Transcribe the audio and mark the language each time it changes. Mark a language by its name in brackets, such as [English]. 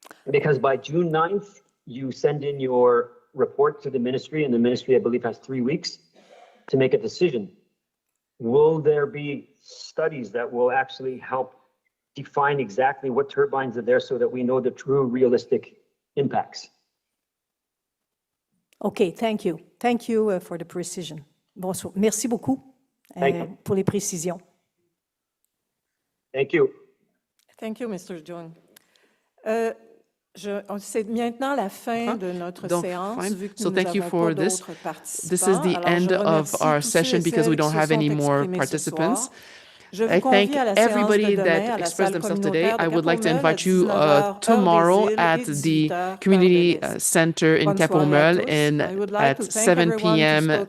[English] Because by June 9th, you send in your report to the ministry, and the ministry, I believe, has 3 weeks to make a decision. Will there be studies that will actually help define exactly what turbines are there so that we know the true realistic impacts? Okay, thank you. Thank you for the precision. Bonsoir. [French] Merci beaucoup pour les précisions. [English] Thank you. Thank you, Mr. Jung. [French] C'est maintenant la fin de notre séance, vu que nous n'avons pas d'autres participants. [English] This is the end of our session because we don't have any more participants. I thank everybody that expressed themselves today. I would like to invite you tomorrow at the Community Center in Cap-aux-Meules at 7 p.m.